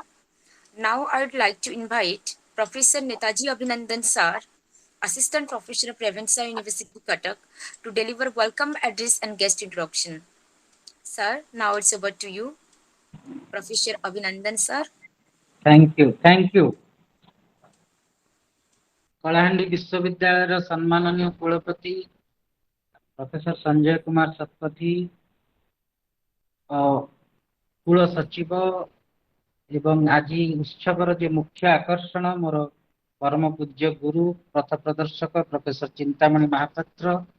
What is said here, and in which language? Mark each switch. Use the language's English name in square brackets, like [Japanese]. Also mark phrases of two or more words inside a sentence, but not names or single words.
[English] Now I would like to invite Professor Netaji Abhinandan, sir, Assistant Professor of Revensa University, Cuttack, to deliver welcome address and guest introduction. Sir, now it's over to you, Professor Abhinandan, sir. Thank you. [Odia] କଳାହାଣ୍ଡି ବିଶ୍ୱବିଦ୍ୟାଳୟର ସମ୍ମାନନୀୟ କୁଳପତି ପ୍ରଫେସର ସଞ୍ଜୟ କୁମାର ଶତପଥୀ, କୁଳ ସଚିବ ଏବଂ ଆଜି ଉତ୍ସବର ଯେ ମୁଖ୍ୟ ଆକର୍ଷଣ ମୋର ପରମ ପୂଜ୍ୟ ଗୁରୁ ପଥ ପ୍ରଦର୍ଶକ ପ୍ରଫେସର ଚିନ୍ତାମଣି ମହାପାତ୍ର,